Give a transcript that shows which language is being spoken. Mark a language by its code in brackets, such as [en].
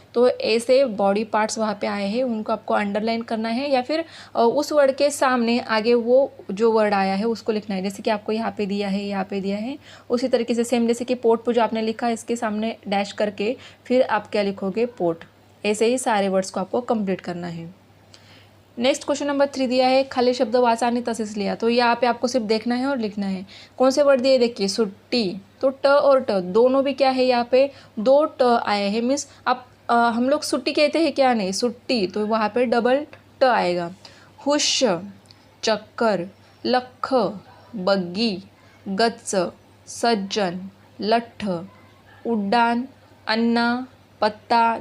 [hi] तो ऐसे body parts वहाँ पे आए हैं, उनको आपको अंडरलाइन करना है या फिर उस वर्ड के सामने आगे वो जो वर्ड आया है उसको लिखना है। जैसे कि आपको यहाँ पे दिया है, यहाँ पे दिया है, उसी तरीके से सेम जैसे कि पोट पूजा आपने लिखा, इसके सामने डैश करके फिर आप क्या लिखोगे? पोट। ऐसे ही सारे वर्ड्स को आपको कंप्लीट करना है। नेक्स्ट क्वेश्चन नंबर 3 दिया है, [mr] खाली शब्द वाचा आणि तसेच लिहा। [hi] तो यहाँ पे आपको सिर्फ देखना है और लिखना है। कौन से वर्ड दिए? देखिए सुट्टी, तो ट और ट दोनों भी क्या है? यहाँ पे 2 ट आए हैं। मीन्स आप हम लोग सुट्टी कहते हैं क्या? नहीं, सुट्टी, तो वहाँ पे डबल ट आएगा। हुश, चक्कर, लख, बग्गी, गच्च, सज्जन, लठ, उड्डान, अन्ना, पत्ता।